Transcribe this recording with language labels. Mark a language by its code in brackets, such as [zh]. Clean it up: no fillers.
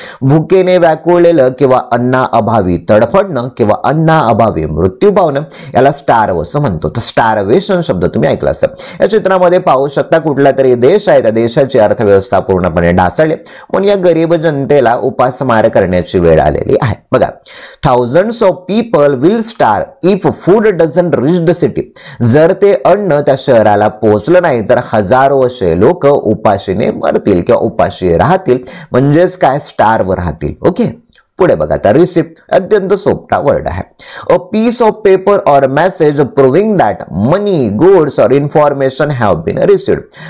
[mr] भुकेने व्याकुळलेलं किंवा अन्ना अभावी तडफडणं किंवा अन्ना अभावी मृत्यू पावणं याला स्टार्व असं म्हणतो. तर स्टार्वेशन शब्द तुम्ही ऐकला असेल. या चित्रामध्ये पाहू शकता कुठला तरी देश आहे, त्या देशाची अर्थव्यवस्था पूर्णपणे ढासळली म्हणून या गरीब जनतेला उपासमार करण्याची वेळ आलेली आहे. [en] बघा thousands of people will starve if food doesn't reach the city. [mr] जर ते अन्न त्या शहराला पोहोचलं नाही तर हजारो असे लोक उपाशीने मरतील किंवा उपाशी राहतील, म्हणजेच काय स्टारवर राहतील. ओके पुढे बघा आता रिसिप्ट अत्यंत सोपा वर्ड आहे. [en] A piece of paper or message proving that money goods or information have been received.